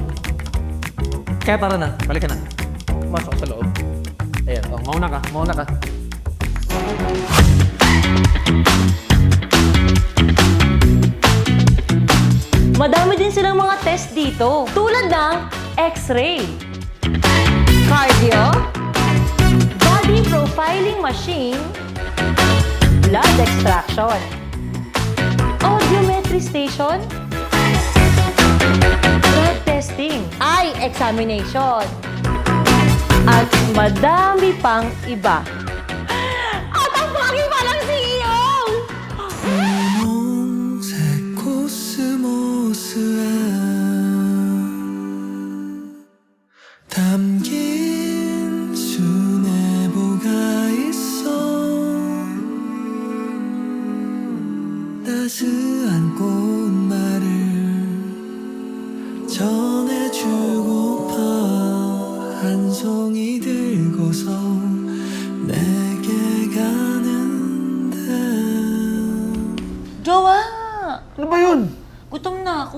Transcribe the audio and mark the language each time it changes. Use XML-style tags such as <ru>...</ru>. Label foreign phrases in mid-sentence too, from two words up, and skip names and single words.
<tl>Kaya tara na, balik ka na. Pumasok sa loob. Ayan, mauna ka. Madami din silang mga test dito. Tulad ng</tl> <en>X-ray, cardio, body profiling machine, blood extraction, audiometry station, blood testing, eye examination,</en> <tl>at madami pang iba. At ang pagi pa ng CEO!</tl> <ko>분홍색 코스모스에 담긴 수뇌보가 있어 따스한 꽃말을 전해주고파 한 송이 들고서 내게 가는데</ko> <tl>Jowa! Ano ba yun? Gutom na ako.</tl>